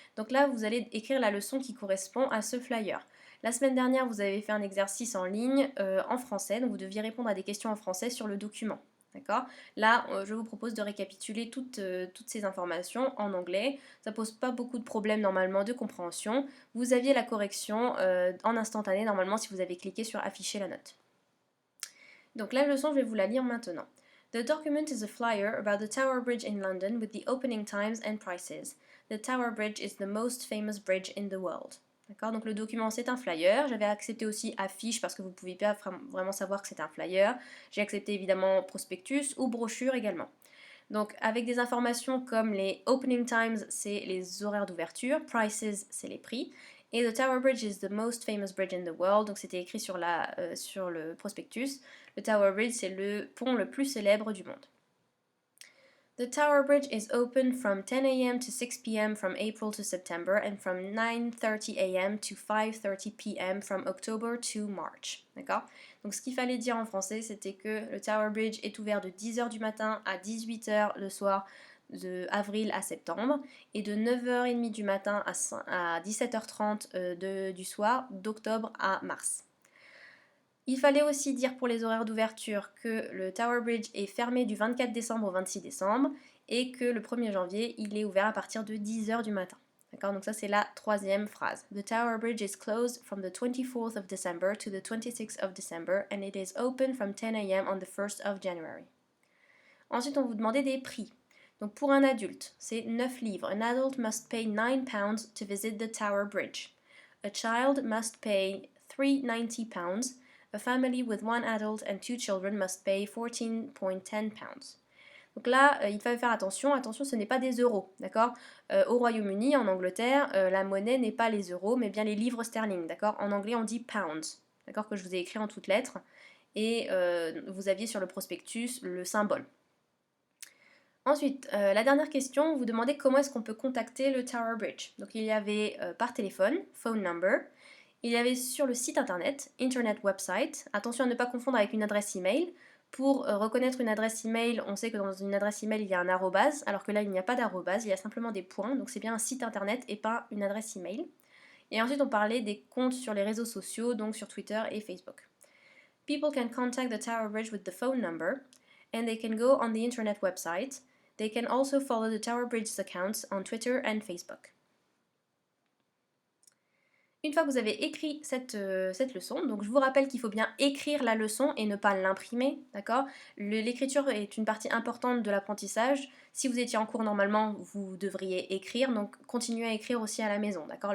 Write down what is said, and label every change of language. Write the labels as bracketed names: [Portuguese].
[French] Donc là, vous allez écrire la leçon qui correspond à ce flyer. La semaine dernière, vous avez fait un exercice en ligne en français, donc vous deviez répondre à des questions en français sur le document. D'accord? Là, je vous propose de récapituler toutes ces informations en anglais. Ça pose pas beaucoup de problèmes normalement de compréhension. Vous aviez la correction en instantané normalement si vous avez cliqué sur afficher la note. Donc la leçon, je vais vous la lire maintenant. [English] The document is a flyer about the Tower Bridge in London with the opening times and prices. The Tower Bridge is the most famous bridge in the world. [French] D'accord? Donc le document c'est un flyer. J'avais accepté aussi affiche parce que vous ne pouvez pas vraiment savoir que c'est un flyer. J'ai accepté évidemment prospectus ou brochure également. Donc avec des informations comme les [English] opening times, [French] c'est les horaires d'ouverture, prices, c'est les prix, et [English] the Tower Bridge is the most famous bridge in the world, [French] donc c'était écrit sur le prospectus. Le Tower Bridge, c'est le pont le plus célèbre du monde. [English] The Tower Bridge is open from 10 a.m. to 6 p.m. from April to September and from 9:30 a.m. to 5:30 p.m. from October to March. [French] D'accord? Donc ce qu'il fallait dire en français, c'était que le Tower Bridge est ouvert de 10h du matin à 18h le soir de avril à septembre et de 9h30 du matin à 17h30 du soir d'octobre à mars. Il fallait aussi dire pour les horaires d'ouverture que le Tower Bridge est fermé du 24 décembre au 26 décembre et que le 1er janvier, il est ouvert à partir de 10h du matin. D'accord? Donc ça, c'est la troisième phrase. [English] The Tower Bridge is closed from the 24th of December to the 26th of December and it is open from 10 a.m. on the 1st of January. [French] Ensuite, on vous demandait des prix. Donc pour un adulte, c'est 9 livres. [English] An adult must pay 9 pounds to visit the Tower Bridge. A child must pay 390 pounds. A family with one adult and two children must pay 14.10 pounds. [French] Donc là, il faut faire attention, ce n'est pas des euros, d'accord? Au Royaume-Uni, en Angleterre, la monnaie n'est pas les euros, mais bien les livres sterling, d'accord? En anglais, on dit pounds, d'accord? Que je vous ai écrit en toutes lettres, et vous aviez sur le prospectus le symbole. Ensuite, la dernière question, vous demandez comment est-ce qu'on peut contacter le Tower Bridge. Donc il y avait par téléphone, [English] phone number. [French] Il y avait sur le site internet, [English] Internet Website. [French] Attention à ne pas confondre avec une adresse email. Pour reconnaître une adresse email, on sait que dans une adresse email, il y a un arrobase, alors que là, il n'y a pas d'arrobase, il y a simplement des points. Donc c'est bien un site internet et pas une adresse email. Et ensuite, on parlait des comptes sur les réseaux sociaux, donc sur Twitter et Facebook. [English] People can contact the Tower Bridge with the phone number, and they can go on the Internet website. They can also follow the Tower Bridge's accounts on Twitter and Facebook. [French] Une fois que vous avez écrit cette leçon, donc je vous rappelle qu'il faut bien écrire la leçon et ne pas l'imprimer, d'accord? L'écriture est une partie importante de l'apprentissage. Si vous étiez en cours normalement, vous devriez écrire, donc continuez à écrire aussi à la maison, d'accord?